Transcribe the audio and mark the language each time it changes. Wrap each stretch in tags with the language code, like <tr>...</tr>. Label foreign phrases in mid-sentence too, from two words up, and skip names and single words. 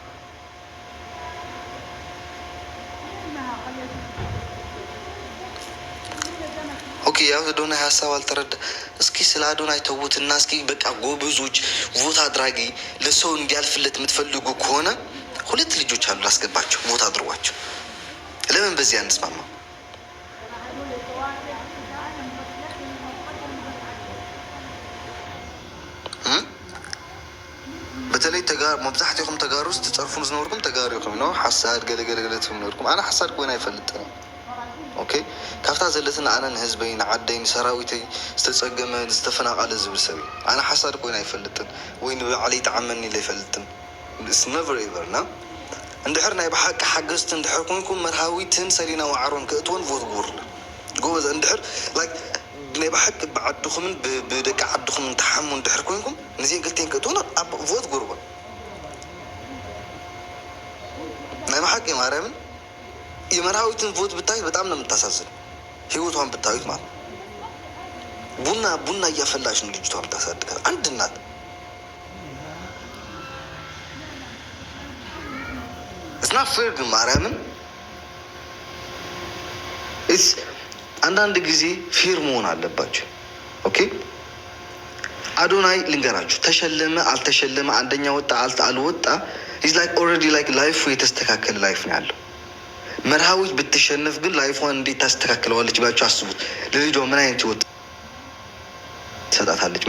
<am>ኦኬ ያው አዶናይ ሀሳብ አልተረዳ። እስኪ ስለ አዶናይ ተዉትና እስኪ በቃ ጎበዞች፣ ቮት አድራጊ፣ ለሰው እንዲያልፍለት የምትፈልጉ ከሆነ 2 ልጆች አሉ፣ ላስገባቸው፣ ቮት አድርጓቸው። ለምን በዚህ አንስማማ?</am> <ti>በተለይ መብዛሕትኩም ተጋሩ ውስጥ ትፀርፉን ዝነበርኩም ተጋሩ ይኹም ነው ሓሳድ ገለገለገለ ትነርኩም። ኣነ ሓሳድ ኮይና ኣይፈልጥን። ኦኬ ካብታ ዘለትን ኣነ ንህዝበይ ንዓደይ ንሰራዊተይ ዝተፀገመ ዝተፈናቐለ ዝብል ሰብ እዩ። ኣነ ሓሳድ ኮይና ኣይፈልጥን ወይ ንባዕለይ ተዓመኒ ኢለ ኣይፈልጥን።</ti> <en>so never ever</en> <ti>ና እንድሕር ናይ ብሓቂ ሓገዝቲ እንድሕር ኮይንኩም መርሃዊትን ሰሊና ዋዕሮን ክእትዎን ቮት ግቡርለ ጎበዝ። እንድሕር ናይ ብሓቂ ብዓድኹምን ብደቂ ዓድኹምን ተሓሙ እንድሕር ኮይንኩም ነዚአን ክልተን ክእትዎን ቮት ግቡርዎን።</ti> <am>ናይ ብሓቂ ማርያምን የመርሃዊትን ቮት ብታዩት በጣም ነው የምታሳዝን። ህይወቷን ብታዩት ማለት ቡና እያፈላች ነው ልጅቷ የምታሳድጋት። አንድ እናት እስና ፍርግ ማርያምን አንዳንድ ጊዜ ፌር መሆን አለባቸው። ኦኬ አዶናይ ልንገራችሁ፣ ተሸለመ አልተሸለመ፣ አንደኛ ወጣ አልወጣ፣</am> <en>is like already like</en> <am>ላይፉ የተስተካከለ ላይፍ ነው ያለው። መርሃዊት ብትሸነፍ ግን ላይፏን እንዴት ታስተካክለዋለች ብላችሁ አስቡት። ለልጇ ምን አይነት ህይወት ትሰጣታለች?</am>